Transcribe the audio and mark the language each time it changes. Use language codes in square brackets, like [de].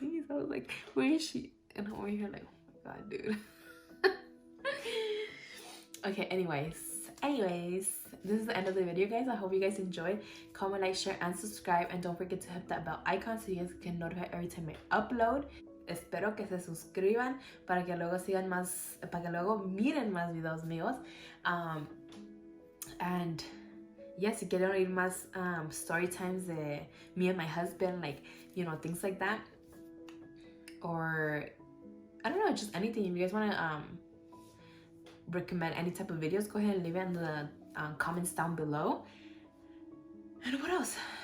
[en] I was like, where is she? And I'm over here like, oh my god, dude. Okay, anyways, this is the end of the video, guys. I hope you guys enjoyed. Comment, like, share, and subscribe, and don't forget to hit that bell icon so you guys can notify every time I upload. [es] Espero que se suscriban para que luego sigan más, para que luego miren más videos míos. [en] And yes, [es] si quieren oír más [en] story times de me and my husband, like, you know, things like that, or I don't know, just anything. If you guys want to recommend any type of videos, go ahead and leave it in the comments down below. And what else?